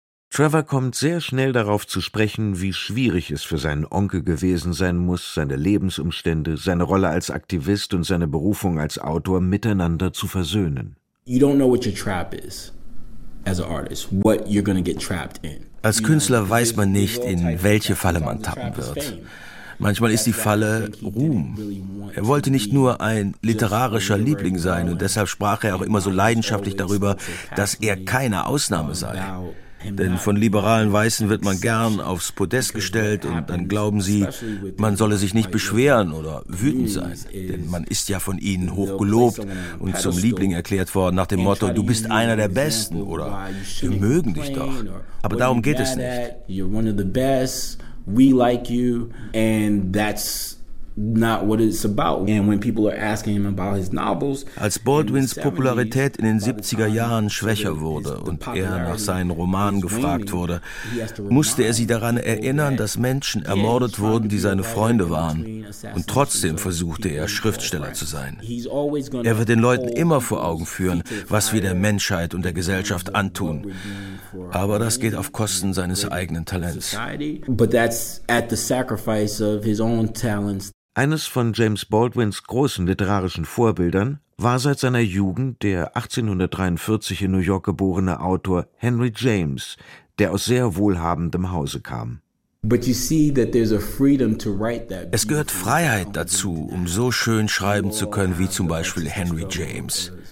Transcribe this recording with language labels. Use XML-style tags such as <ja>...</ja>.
<de>Trevor kommt sehr schnell darauf zu sprechen, wie schwierig es für seinen Onkel gewesen sein muss, seine Lebensumstände, seine Rolle als Aktivist und seine Berufung als Autor miteinander zu versöhnen.</de> <en>You don't know what your trap is as an artist, what you're gonna get trapped in.</en> <de>Als Künstler weiß man nicht, in welche Falle man tappen wird. Manchmal ist die Falle Ruhm. Er wollte nicht nur ein literarischer Liebling sein und deshalb sprach er auch immer so leidenschaftlich darüber, dass er keine Ausnahme sei. Denn von liberalen Weißen wird man gern aufs Podest gestellt und dann glauben sie, man solle sich nicht beschweren oder wütend sein. Denn man ist ja von ihnen hochgelobt und zum Liebling erklärt worden nach dem Motto, du bist einer der Besten oder wir mögen dich doch. Aber darum geht es nicht.</de> <en>You're one of the best, we like you, and that's not what it's about. And when people are asking him about his novels,</en> <de>als Baldwins Popularität in den 70er Jahren schwächer wurde und er nach seinen Romanen gefragt wurde, musste er sie daran erinnern, dass Menschen ermordet wurden, die seine Freunde waren. Und trotzdem versuchte er, Schriftsteller zu sein. Er wird den Leuten immer vor Augen führen, was wir der Menschheit und der Gesellschaft antun. Aber das geht auf Kosten seines eigenen Talents.</de> <en>But that's at the sacrifice of his own talents.</en> <de>Eines von James Baldwins großen literarischen Vorbildern war seit seiner Jugend der 1843 in New York geborene Autor Henry James, der aus sehr wohlhabendem Hause kam. Es gehört Freiheit dazu, um so schön schreiben zu können wie zum Beispiel Henry James.</de>